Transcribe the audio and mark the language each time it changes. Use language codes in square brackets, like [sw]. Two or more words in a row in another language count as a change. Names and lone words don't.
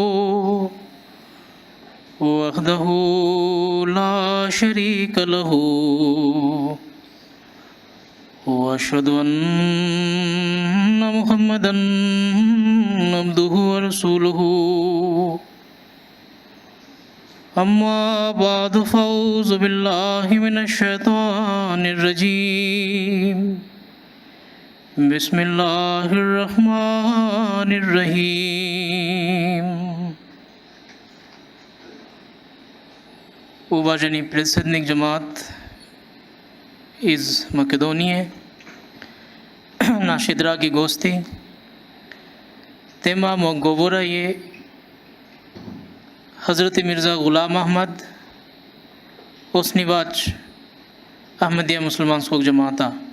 [ar] وحده لا شريك له وأشهد أن محمدا عبده ورسوله أما بعد فأعوذ بالله من الشيطان الرجيم بسم الله الرحمن الرحيم. [bs] Uvaženi predsjednik Džemat iz Makedonije, naši dragi gosti, tema mog govora je Hazreti Mirza Ghulam Ahmad, osnivač Ahmadija muslimanskog džemata.